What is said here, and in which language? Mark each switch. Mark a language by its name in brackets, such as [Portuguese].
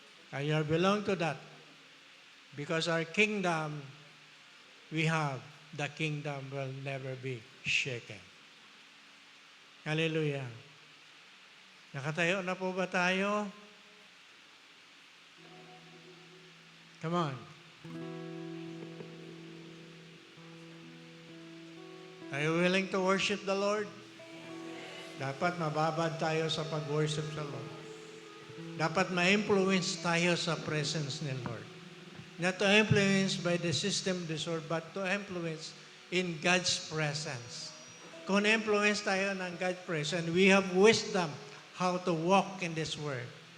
[English] And you belong to that because our kingdom we have, the kingdom will never be shaken. Hallelujah. [Filipino] Nakatayo na po ba tayo? [English] Come on. Are you willing to worship the Lord? [Filipino] Dapat mababad tayo sa pag-worship sa Lord. Dapat ma-influence tayo sa presence ni Lord. [English] Not to influence by the system of this world, but to influence in God's presence. [Filipino] Kung influence tayo ng [English] God's presence, we have wisdom how to walk in this world.